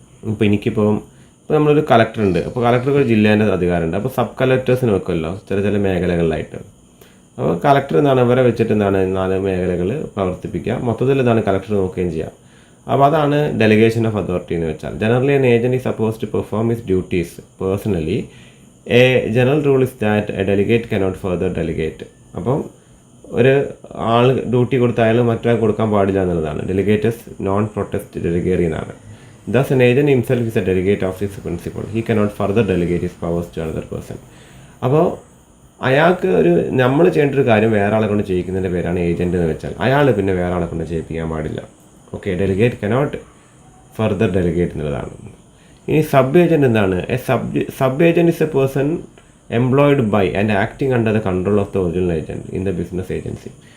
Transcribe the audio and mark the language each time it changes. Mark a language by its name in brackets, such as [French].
[Malayalam] ഇപ്പോൾ എനിക്കിപ്പോൾ നമ്മളൊരു കളക്ടറുണ്ട്. അപ്പോൾ കളക്ടർക്ക് ഒരു ജില്ലേൻ്റെ അധികാരമുണ്ട്. അപ്പോൾ സബ് കളക്ടേഴ്സിന് വെക്കുമല്ലോ ചില മേഖലകളിലായിട്ട്. അപ്പോൾ കളക്ടർ അവരെ വെച്ചിട്ട് 4 മേഖലകൾ പ്രവർത്തിപ്പിക്കുക. മൊത്തത്തിൽ കളക്ടർ നോക്കുകയും ചെയ്യുക. അപ്പോൾ അതാണ് ഡെലിഗേഷൻ ഓഫ് അതോറിറ്റി എന്ന് വെച്ചാൽ. [English] Generally an agent is supposed to perform his duties personally. A general rule is that a delegate cannot further delegate. [Malayalam] അപ്പം ഒരു ആൾ ഡ്യൂട്ടി കൊടുത്ത അയാൾ മറ്റൊരാൾ കൊടുക്കാൻ പാടില്ല എന്നുള്ളതാണ്. [Latin] ഡെലിഗേറ്റസ് നോൺ പ്രൊട്ടസ്റ്റ് ഡെലിഗേറി എന്നാണ്. [English] Thus an agent himself is a delegate of his principal. He cannot further delegate his powers to another person. [Malayalam] അപ്പോൾ അയാൾക്ക് നമ്മൾ ചെയ്യേണ്ട ഒരു കാര്യം വേറെ ആളെ കൊണ്ട് ചെയ്യിക്കുന്നതിൻ്റെ പേരാണ് ഏജൻറ്റ് എന്ന് വെച്ചാൽ. അയാൾ പിന്നെ വേറെ ആളെ കൊണ്ട് ചെയ്യിപ്പിക്കാൻ പാടില്ല. Okay, [English] delegate cannot further delegate [Malayalam] എന്നുള്ളതാണ്. ഇനി സബ് ഏജൻറ്റ് എന്താണ്? [English] Sub agent is a person employed by and acting under the control of the original agent in the business agency.